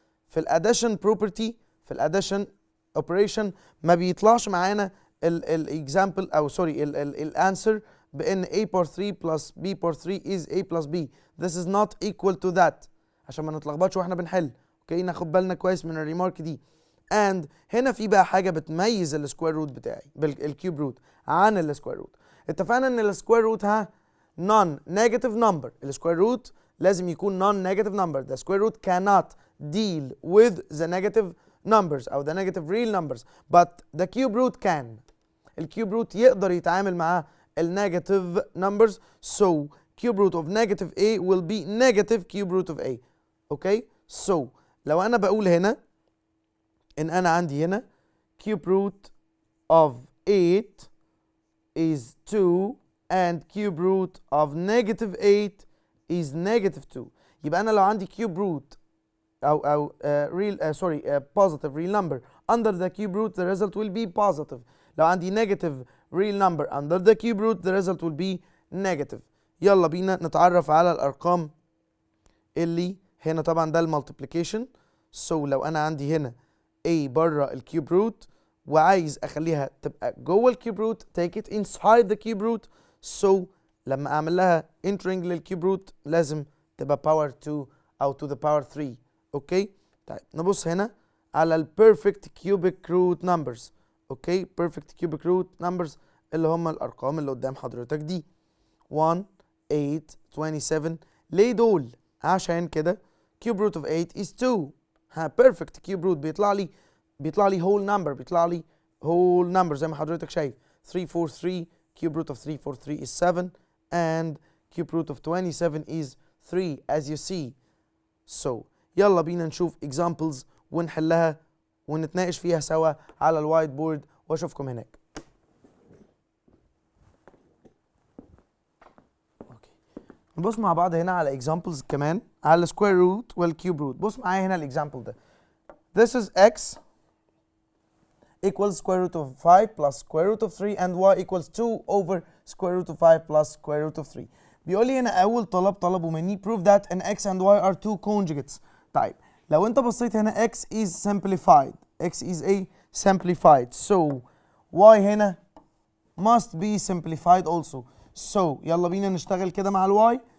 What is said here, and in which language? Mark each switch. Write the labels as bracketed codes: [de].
[ar] في الاديشن property في الاديشن operation ما بيطلعش معانا الاكزامبل او سوري الانسر بان [en] a power 3 plus b [ar] power 3 is a plus b. [en] This is not equal to that [ar] عشان ما نتلخبطش واحنا بنحل. اوكي ناخد بالنا كويس من الريمارك دي. and هنا في بقى حاجه بتميز السكوير روت بتاعي بالكيوب روت عن السكوير روت. اتفقنا ان السكوير روت non negative number. السكوير روت لازم يكون non negative number. [en] The square root cannot deal with the negative numbers او the negative real numbers, but the cube root can. [ar] الكيوب روت يقدر يتعامل مع النيجاتيف numbers. [en] So cube root of negative a will be negative cube root of a. Okay, so [ar] لو انا بقول هنا ان انا عندي هنا [en] cube root of 8 is 2 and cube root of negative 8 is negative 2. [ar] يبقى انا لو عندي [en] cube root او positive real number under the cube root, the result will be positive. [ar] لو عندي [en] negative real number under the cube root, the result will be negative. [ar] يلا بينا نتعرف على الارقام اللي هنا. طبعا ده المالتيبليكيشن. so لو انا عندي هنا a بره الكيوب روت وعايز اخليها تبقى جوه الكيوب روت, [en] take it inside the cube root. [ar] so لما اعمل لها entering للكيوب روت لازم تبقى power 2 او to the power 3. اوكي طيب نبص هنا على ال perfect cubic root numbers. اوكي perfect cubic root numbers اللي هم الارقام اللي قدام حضرتك دي 1 8 27. ليه دول؟ عشان كده [en] cube root of 8 is 2. [ar] perfect cube root بيطلع لي whole number, بيطلع لي whole number زي ما حضرتك شايف 343. [en] cube root of 343 is 7 and cube root of 27 is 3 as you see. [ar] so يلا بينا نشوف examples ونحلها ونتناقش فيها سوا على الوايت بورد واشوفكم هناك. نبص مع بعض هنا على examples كمان على square root والcube root. بص معايا هنا الاكزامبل ده. [en] This is x equals square root of 5 plus square root of 3 and y equals 2 over square root of 5 plus square root of 3. [ar] بيقول لي هنا أول طلبه مني [en] prove that an x and y are two conjugates. طيب لو أنت بصيت هنا x is simplified. x is a simplified. So y هنا must be simplified also. [ar] So يلا بينا نشتغل كده مع ال y.